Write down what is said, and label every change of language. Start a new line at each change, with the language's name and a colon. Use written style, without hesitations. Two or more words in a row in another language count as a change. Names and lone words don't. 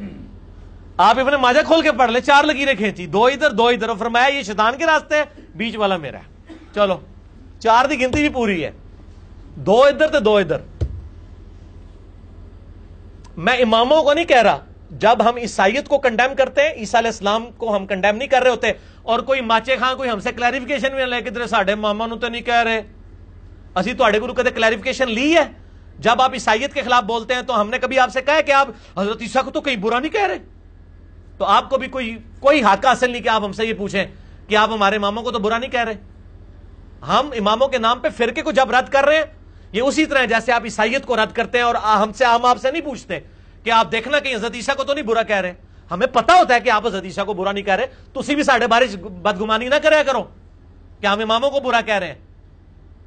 Urdu: آپ ابن ماجہ کھول کے پڑھ لیں، 4 لکیریں کھینچی، 2 ادھر 2 ادھر، اور فرمایا یہ شیطان کے راستے ہے، بیچ والا میرا ہے۔
Punjabi: چلو 4 دی گنتی بھی پوری ہے، 2 ادھر تو 2 ادھر۔
Urdu: میں اماموں کو نہیں کہہ رہا، جب ہم عیسائیت کو کنڈیم کرتے ہیں، عیسیٰ علیہ السلام کو ہم کنڈیم نہیں کر رہے ہوتے، اور کوئی ماچے خان کوئی ہم سے کلیریفیکیشن بھی لے کے
Punjabi: تیرے ساڈے ماما نو تو نہیں کہہ رہے، اسی تواڈے کولوں کدے کلیریفیکیشن لی ہے؟
Urdu: جب آپ عیسائیت کے خلاف بولتے ہیں تو ہم نے کبھی آپ سے کہا ہے کہ آپ حضرت عیسیٰ کو تو کہیں برا نہیں کہہ رہے؟ تو آپ کو بھی کوئی حق حاصل نہیں کہ آپ ہم سے یہ پوچھیں کہ آپ ہمارے ماموں کو تو برا نہیں کہہ رہے۔ ہم اماموں کے نام پہ فرقے کو جب رد کر رہے ہیں، یہ اسی طرح جیسے آپ عیسائیت کو رد کرتے ہیں، اور ہم آپ سے نہیں پوچھتے کہ آپ دیکھنا کہ حضرت عیسیٰ کو تو نہیں برا کہہ رہے، ہمیں پتا ہوتا ہے کہ آپ حضرت عیسیٰ کو برا نہیں کہہ رہے، تو
Punjabi: اسی بھی ساڑھے بارے بدگمانی نہ کریا کرو
Urdu: کہ ہم اماموں کو برا کہہ رہے ہیں۔